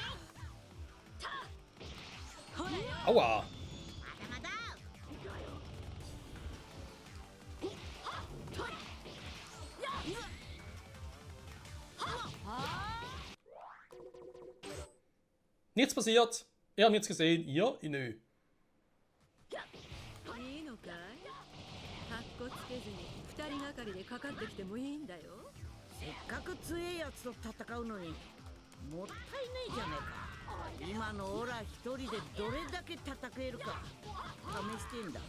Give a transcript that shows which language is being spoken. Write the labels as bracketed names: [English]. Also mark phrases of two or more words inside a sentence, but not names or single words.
[German] Aua. Nichts passiert. Ihr habt nichts gesehen. Ihr? Nö. [Japanese] いいのかい？かっこつけずに2人がかりでかかってきてもいいんだよ。せっかく強えやつと戦うのにもったいないじゃねえか。今のオラ一人でどれだけ戦えるか試してんだ。